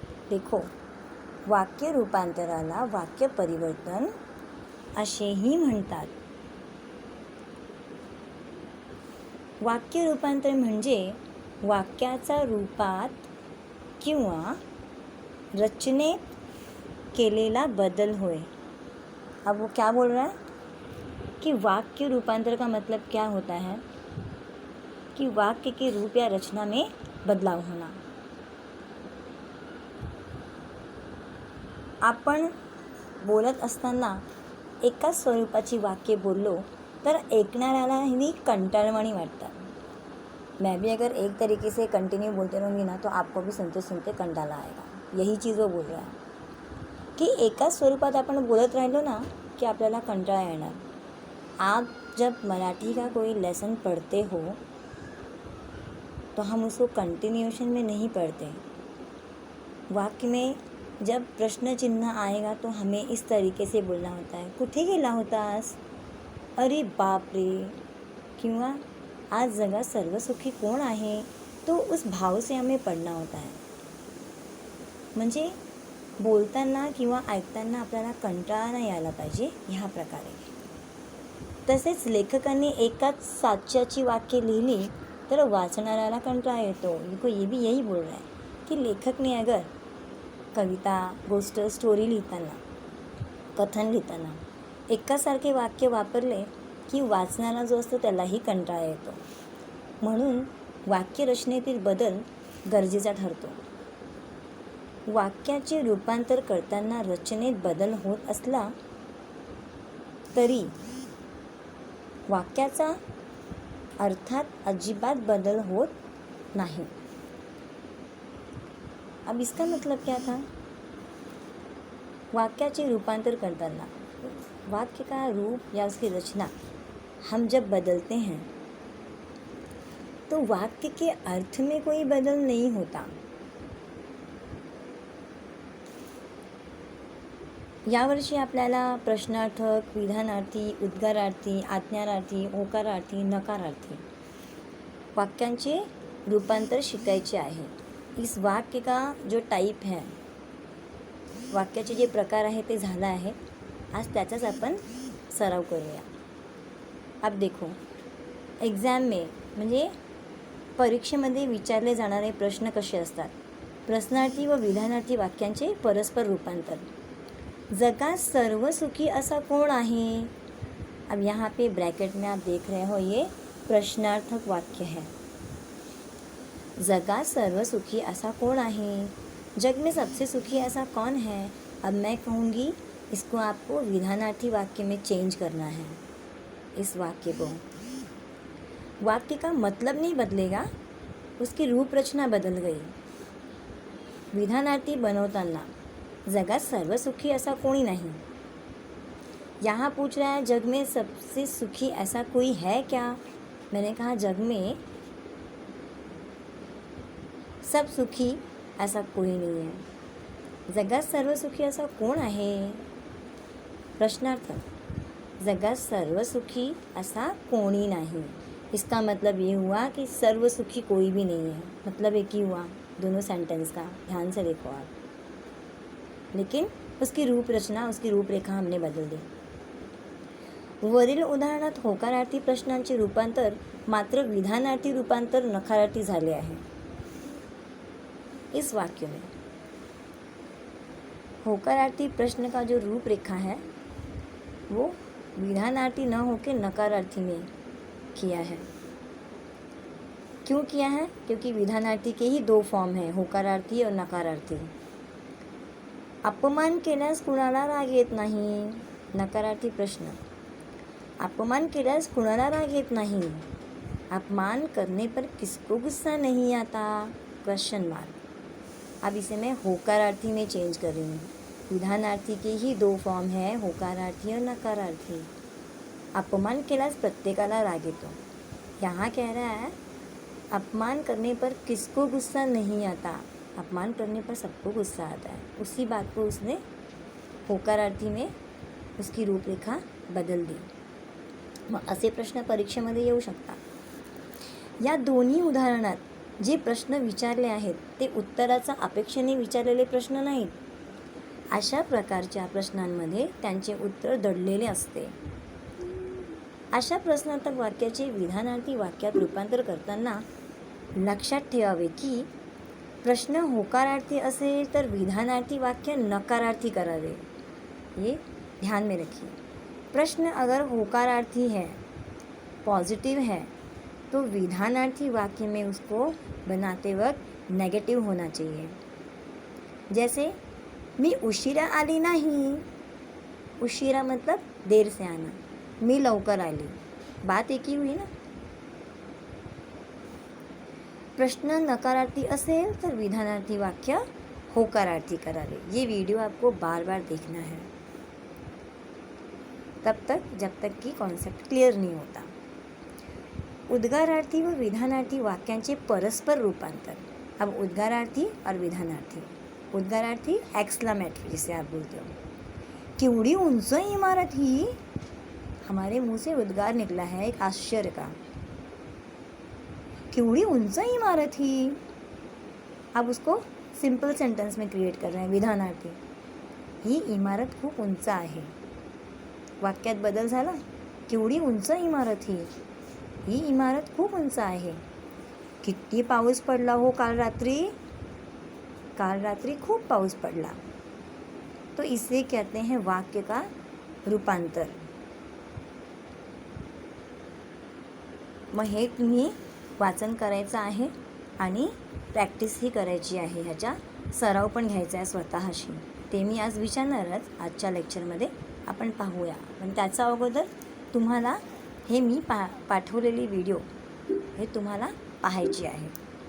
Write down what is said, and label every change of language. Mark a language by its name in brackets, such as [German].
[Marathi] देखो, वाक्य रूपांतराला वाक्य परिवर्तन असेही म्हणतात. वाक्य रूपांतर म्हणजे वाक्याचा रूपात किंवा रचनेत केलेला बदल होय. [Hindi] अब वो क्या बोल रहा है कि वाक्य रूपांतर का मतलब क्या होता है कि वाक्य के रूप या रचना में बदलाव होना. [Marathi] आपण बोलत असताना एकाच स्वरूपाची वाक्य बोललो तर ऐकणाऱ्यालाही कंटाळवाणी वाटतात. [Hindi] मैं भी अगर एक तरीके से कंटिन्यू बोलते रहूँगी ना तो आपको भी सुनते सुनते कंटाळा आएगा. यही चीज़ वो बोल रहा है कि [Marathi] एकाच स्वरूपात आपण बोलत राहिलो ना कि आपल्याला कंटाळा येणार. [Hindi] आप जब मराठी का कोई लेसन पढ़ते हो तो हम उसको कंटिन्यूएशन में नहीं पढ़ते. वाक्य में जब प्रश्न चिन्ह आएगा तो हमें इस तरीके से बोलना होता है. [Marathi] कुठे गेला होतास? अरे बाप रे. किंवा आज जगात सर्वसुखी कोण आहे? [Hindi] तो उस भाव से हमें पढ़ना होता है. [Marathi] म्हणजे बोलताना किंवा ऐकताना आपल्याला कंटाळा नाही यायला पाहिजे ह्या प्रकारे. तसेच लेखकांनी एकाच साच्याची वाक्य लिहिली तर वाचणाऱ्याला कंटाळा येतो. [Hindi] इनको ये भी यही बोल रहा है कि लेखक ने अगर [Marathi] कविता, गोष्ट, स्टोरी लिहिताना, कथन लिहिताना एकासारखे वाक्य वापरले की वाचणारा जो असतो त्यालाही कंटाळा येतो. म्हणून वाक्यरचनेतील बदल गरजेचा ठरतो. वाक्याचे रूपांतर करताना रचनेत बदल होत असला तरी वाक्याचा अर्थात अजिबात बदल होत नहीं. [Hindi] अब इसका मतलब क्या था? [Marathi] वाक्याचे रूपांतर करताना [Hindi] वाक्य का रूप या उसकी रचना हम जब बदलते हैं तो वाक्य के अर्थ में कोई बदल नहीं होता. [Marathi] यावर्षी आपल्याला प्रश्नार्थक, विधानार्थी, उद्गारार्थी, आज्ञार्थी, होकारार्थी, नकारार्थी वाक्यांचे रूपांतर शिकायचे आहे. [Hindi] इस वाक्य का जो टाइप है, [Marathi] वाक्याचे जे प्रकार आहे ते झाला आहे. आज त्याचाच आपण सराव करूया. [Hindi] अब देखो, एग्जाम में [Marathi] म्हणजे परीक्षेमध्ये विचारले जाणारे प्रश्न कसे असतात? प्रश्नार्थी व विधानार्थी वाक्यांचे परस्पर रूपांतर. जगात सर्वसुखी असा कोण आहे? [Hindi] अब यहाँ पे ब्रैकेट में आप देख रहे हो ये प्रश्नार्थक वाक्य है. [Marathi] जगात सर्वसुखी [Hindi] ऐसा कौन है? जग में सबसे सुखी ऐसा कौन है? अब मैं कहूँगी इसको आपको विधानार्थी वाक्य में चेंज करना है. इस वाक्य को, वाक्य का मतलब नहीं बदलेगा, उसकी रूप रचना बदल गई. [Marathi] विधानार्थी बनवताना जगात सर्वसुखी [Hindi] ऐसा कोई नहीं. यहाँ पूछ रहा है जग में सबसे सुखी ऐसा कोई है क्या? मैंने कहा जग में सब सुखी ऐसा कोई नहीं है. [Marathi] जगात सर्वसुखी ऐसा कोण आहे? प्रश्नार्थ. जगात सर्वसुखी ऐसा कोणी नहीं. [Hindi] इसका मतलब ये हुआ कि सर्वसुखी कोई भी नहीं है. मतलब एक ही हुआ दोनों सेंटेंस का. ध्यान से देखो आप. लेकिन उसकी रूप रचना, उसकी रूपरेखा हमने बदल दी. [Marathi] वरील उदाहरणात होकारार्थी प्रश्नांचे रूपांतर मात्र विधानार्थी रूपांतर नकारार्थी झाले आहे. [Hindi] इस वाक्य में होकारार्थी प्रश्न का जो रूपरेखा है वो विधानार्थी न होकर नकारार्थी में किया है. क्यों किया है? क्योंकि विधानार्थी के ही दो फॉर्म हैं, होकारार्थी और नकारार्थी. [Marathi] अपमान केल्यास कुणाला राग येत नाही? नकारार्थी प्रश्न. अपमान केल्यास कुणाला राग येत नाही. [Hindi] अपमान करने पर किसको गुस्सा नहीं आता? Question mark. अब इसे मैं होकारार्थी में चेंज कर रही हूँ. विधानार्थी के ही 2 फॉर्म है, होकारार्थी और नकारार्थी. [Marathi] अपमान केल्यास प्रत्येकाला राग येतो. [Hindi] यहाँ कह रहा है अपमान करने पर किसको गुस्सा नहीं आता. अपमान करने पर सबको गुस्सा आता है. उसी बात को उसने होकारार्थी में उसकी रूपरेखा बदल दी. [Marathi] मग असे प्रश्न परीक्षेमध्ये येऊ शकतात. या दोन्ही उदाहरणात जे प्रश्न विचारले आहेत ते उत्तराचा अपेक्षेने विचारलेले प्रश्न नाहीत. अशा प्रकारच्या प्रश्नांमध्ये त्यांचे उत्तर दडलेले असते. अशा प्रश्नार्थक वाक्याचे विधानार्थी वाक्यात रूपांतर करताना लक्षात ठेवावे की प्रश्न होकारार्थी असेल तर विधानार्थी वाक्य नकारार्थी करावे. [Hindi] ये ध्यान में रखिए. प्रश्न अगर होकारार्थी है, पॉजिटिव है, तो विधानार्थी वाक्य में उसको बनाते वक्त नेगेटिव होना चाहिए. जैसे [Marathi] मी उशिरा आली नाही. [Hindi] उशिरा मतलब देर से आना. [Marathi] मी लवकर आली. [Hindi] बात एक ही हुई ना. [Marathi] प्रश्न नकारार्थी असेल तर विधानार्थी वाक्य होकारार्थी करावे. [Hindi] ये वीडियो आपको बार बार देखना है तब तक जब तक कि कॉन्सेप्ट क्लियर नहीं होता. [Marathi] उद्गारार्थी व विधानार्थी वाक्यांचे परस्पर रूपांतर. [Hindi] अब उद्गारार्थी और विधानार्थी. उद्गारार्थी एक्सक्लेमेटरी जिसे आप बोलते हो. [Marathi] केवढी उंच इमारत ही. [Hindi] हमारे मुंह से उद्गार निकला है एक आश्चर्य का. [Marathi] केवढी उंच इमारत ही. [Hindi] अब उसको सिंपल सेंटेंस में क्रिएट कर रहे हैं विधानार्थी. [Marathi] ही इमारत खूप उंच आहे. वाक्यात बदल झाला. केवढी उंच इमारत ही. ही इमारत खूप उंच आहे. किती पाऊस पडला हो काल रात्री. काल रात्री खूप पाऊस पडला. [Hindi] तो इसे कहते हैं वाक्य का रूपांतर. [Marathi] मग हे तुम्ही वाचन करायचं आहे आणि प्रॅक्टिसही करायची आहे. ह्याचा सराव पण घ्यायचा आहे स्वतःशी. ते मी आज विचारणारच आजच्या लेक्चरमध्ये. आपण पाहूया. पण त्याच्या अगोदर तुम्हाला हे मी पाठवलेली व्हिडिओ हे तुम्हाला पाहायची आहे.